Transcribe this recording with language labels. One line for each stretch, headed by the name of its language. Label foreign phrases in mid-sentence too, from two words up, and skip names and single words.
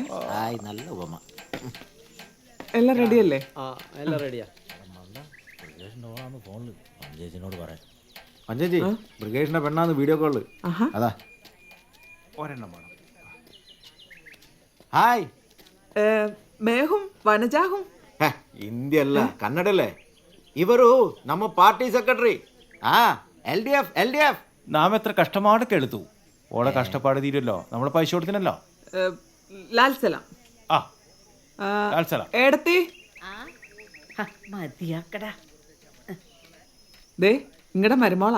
Malayalam: നല്ല ഉപമ. എല്ലാം റെഡിയല്ലേ? എല്ലാം റെഡിയാ. ഫോണില് ചേച്ചിനോട് പറയാം. മഞ്ചേച്ചി ബ്രിഗേഷിന്റെ പെണ്ണാന്ന് വീഡിയോ കോള്. ആഹാ. അതാ ഒരെണ്ണം വേണം. ഹായ്.
Hindi: मैं हूँ वनजा हूँ
Kannada: ಹಿಂದಿ ಅಲ್ಲ ಕನ್ನಡಲ್ಲೇ. ಇವರು ನಮ್ಮ ಪಾರ್ಟಿ ಸೆಕ್ರೆಟರಿ.
Malayalam: LDF. നാം എത്ര കഷ്ടപ്പാട് കെടുത്തു. ഓളെ കഷ്ടപ്പാട് തീരുമല്ലോ, നമ്മളെ പൈസ കൊടുത്തിനല്ലോ. ലാൽ സലാം. ആ ലാൽ സലാം. ഏടത്തി മതിയാക്കടാ. ദേ ഇങ്ങടെ മരുമോളാ.